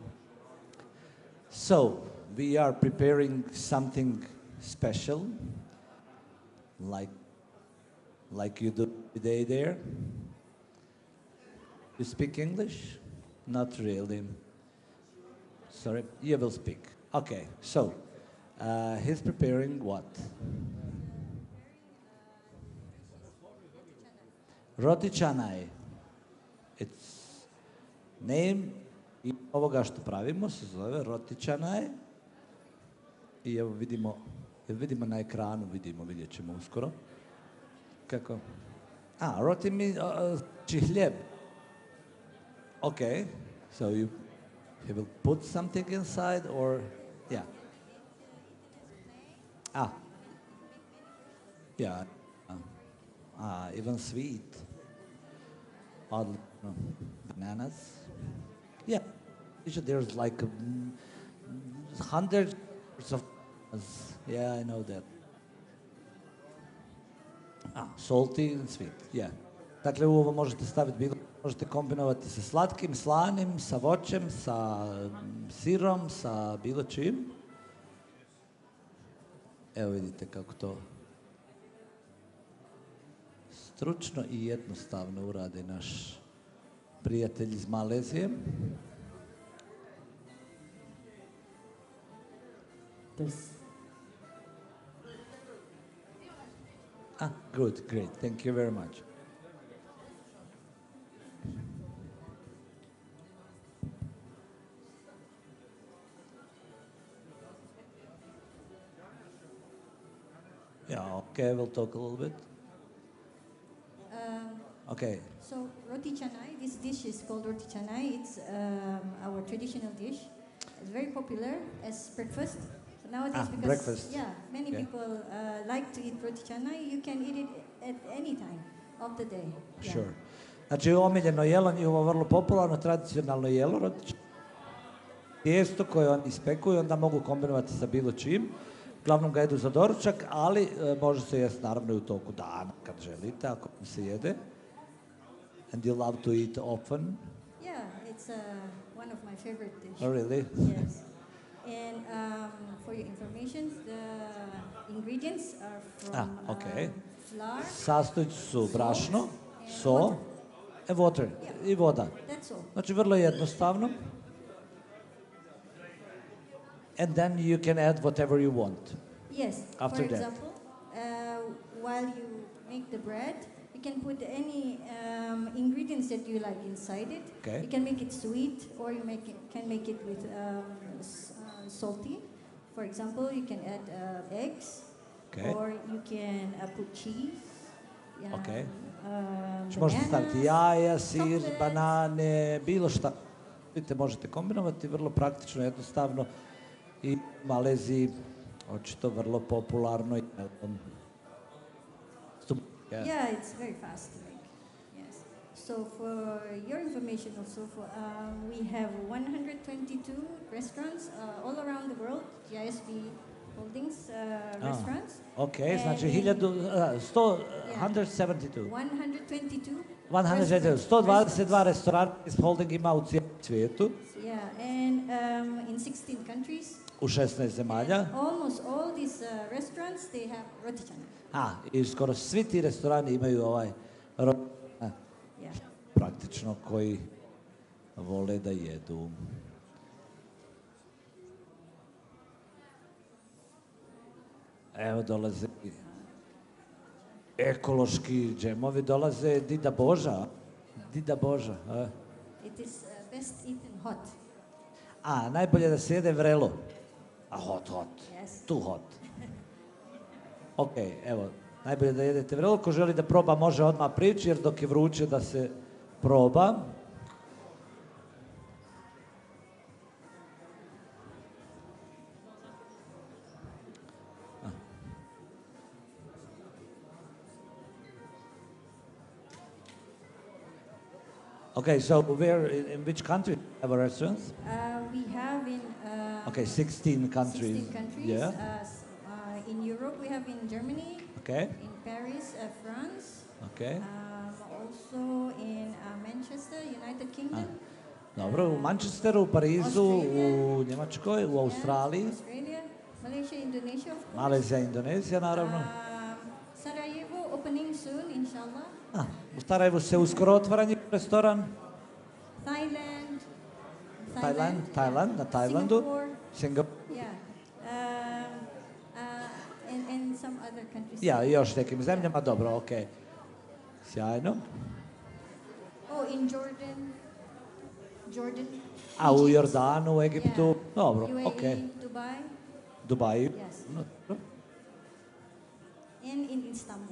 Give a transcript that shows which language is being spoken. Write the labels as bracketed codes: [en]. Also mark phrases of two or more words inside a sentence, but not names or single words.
[en] So, we are preparing something special, like you do today there. You speak English? Not really. Sorry, you will speak. Okay, so he's preparing what? Roti canai. It's name [bs] i ovoga što pravimo se zove roti canai. I evo vidimo na ekranu, vidjet ćemo uskoro. Kako? Roti mi hljeb. [en] Okay, so you will put something inside, or yeah. Yeah. Even sweet. Bananas. Yeah. There's like hundreds of bananas. Yeah, I know that. Salty and sweet. Yeah. [bs] Dakle, u ovo možete staviti bilo, možete kombinovati sa slatkim, slanim, sa voćem, sa sirom, sa bilo čim. Evo vidite kako to stručno i jednostavno uradi naš prijatelj iz Malezije. [en] Good, great. Thank you very much. Yeah, okay, we'll talk a little bit. Okay. So roti canai, this dish is called roti canai. It's our traditional dish. It's very popular as breakfast. So nowadays, because breakfast. Many people like to eat roti canai. You can eat it at any time of the day. Sure. [bs] Znači, omiljeno jelo, njihovo vrlo popularno, tradicionalno jelo, roti canai. Tijesto koje oni ispekuju, onda mogu kombinovati sa bilo čim. Uglavnom ga jedu za doručak, ali može se jesti naravno i u toku dana kad želite, ako se jede. [en] And you love to eat often? Yeah, it's one of my favorite dishes. Oh, really? Yes. And for your information, the ingredients are from flour. [bs] Sastojci su brašno, [en] so, and water, [bs] i voda. [en] That's all. [bs] Znači, vrlo jednostavno. [en] And then you can add whatever you want. Yes. After for that. example, while you make the bread, you can put any ingredients that you like inside it. Okay. You can make it sweet, or you can make it with salty. For example, you can add eggs, or you can put cheese. Okay. [bs] Možete staviti jaja, sir, banane, bilo šta. Vidite, možete kombinovati, vrlo praktično, jednostavno. I u Maleziji očito vrlo popularno. [en] Yeah, it's very fast to make. Yes. So for your information also, we have 122 restaurants all around the world, GISB Holdings restaurants. Okay, And [bs] znači [en] in- 172. 122 [bs] 122 restorana iz Holding ima u cijelom svijetu, [en] Yeah, and in 16 countries. [bs] u 16 zemalja. [en] Almost all these restaurants, they have roti canai. [bs] I skoro svi ti restorani imaju [en] Yeah. [bs] praktično koji vole da jedu. Evo dolaze ekološki džemovi, dolaze Dida Boža. Dida Boža. [en] It is best eaten hot. [bs] Najbolje da se jede vrelo. [en] Hot. Yes. Too hot. [bs] Ok, evo, najbolje da jedete vrelo. Ko želi da proba može odmah prići, jer dok je vruće da se proba. [en] Okay, so where, in which country have a restaurants? We have in Okay, 16 countries. 16 countries. Yeah. In Europe, we have in Germany, Okay. in Paris, France, Okay. also in Manchester, United Kingdom, [bs] Dobro, u Manchesteru, u Parizu, u Njemačkoj, u Australiji, [en] Australia, Malaysia, Indonesia, of course. [bs] Malezija, Indonezija, naravno. [en] Sarajevo, opening soon, inshallah. [bs] U Sarajevu se uskoro otvara njihov restoran. Tajland, na Tajlandu. Singapur. [en] Yeah. And some other countries. [bs] Ja, i još nekim zemljama, dobro, ok. Sjajno. [en] Oh, in Jordan. [bs] A u [en] Egypt, [bs] Jordanu, u Egiptu, dobro, [en] UAE, [bs] ok. [en] Dubai, [bs] Dubaju. [en] Yes. [bs] Dobro. [en] and in Istanbul.